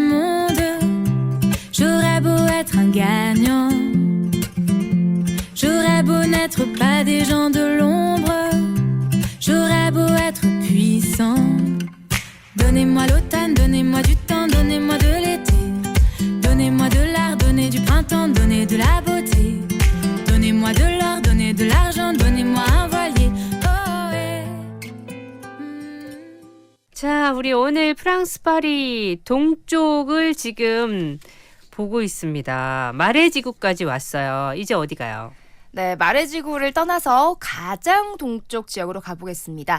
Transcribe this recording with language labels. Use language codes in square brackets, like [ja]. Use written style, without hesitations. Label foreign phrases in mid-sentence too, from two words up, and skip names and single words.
[fr] monde, j'aurais beau être un gagnant, j'aurais beau n'être pas des gens de l'ombre, j'aurais beau être puissant. Donnez-moi l'automne, donnez-moi du temps, donnez-moi de l'été, donnez-moi de l'art, donnez du printemps, donnez de la beauté, donnez-moi de l'or, donnez de l'argent, donnez-moi un voilier. Oh, ouais. [ko] 자, 우리 오늘 프랑스 파리 동쪽을 지금 보고 있습니다. 마레지구까지 왔어요. 이제 어디 가요? 네, 마레지구를 떠나서 가장 동쪽 지역으로 가보겠습니다.